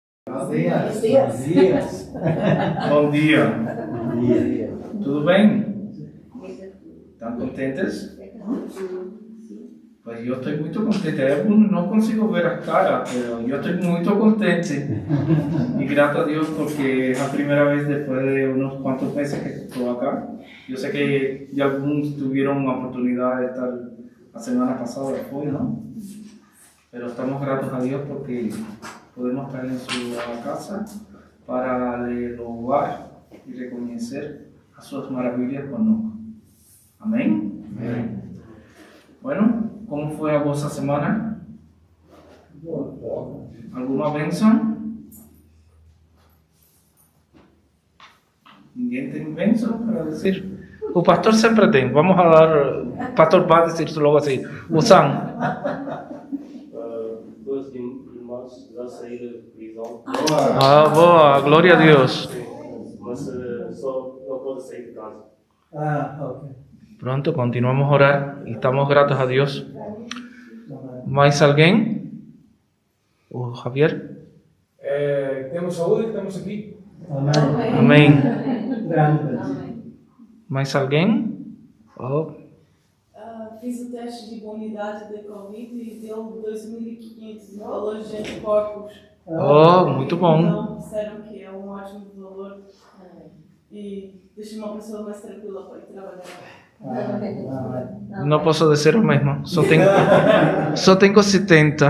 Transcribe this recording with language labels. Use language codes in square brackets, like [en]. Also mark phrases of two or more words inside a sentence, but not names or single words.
[es] Buenos dias. [pt] Bom dia. Tudo bem? Estão contentes? [es] Pues yo estoy muy contente. No consigo ver a cara, pero yo estoy muy contente. Y gracias a Dios porque es la primera vez después de unos cuantos meses que estoy acá. Yo sé que ya algunos tuvieron la oportunidad de estar la semana pasada después, ¿no? Pero estamos gratos a Dios porque podemos estar en su casa para louvar y reconocer a sus maravillas con nosotros. Amén. Amén. Bueno, ¿cómo fue a vuestra semana? ¿Alguna bendición? [pt] ¿Ninguém tem bendição para dizer? O pastor sempre tem. Vamos falar. O pastor vai dizer logo assim. O Sam. Dois irmãos já saíram da prisão. Boa. Glória a Deus. Mas só não pode sair de casa. Ok. [es] Pronto, continuamos a orar y estamos gratos a Dios. ¿Más alguien? ¿O Javier? [pt] Temos saúde que estamos aqui. Amén. Grande. [es] ¿Más alguien? Oh, [pt] Fiz o teste de imunidade da Covid e deu 2.500 valores de anticorpos. muito bom. Então, disseram que é um ótimo valor e deixa uma pessoa mais tranquila para ir trabalhar. Não posso dizer o mesmo. Só tenho 70.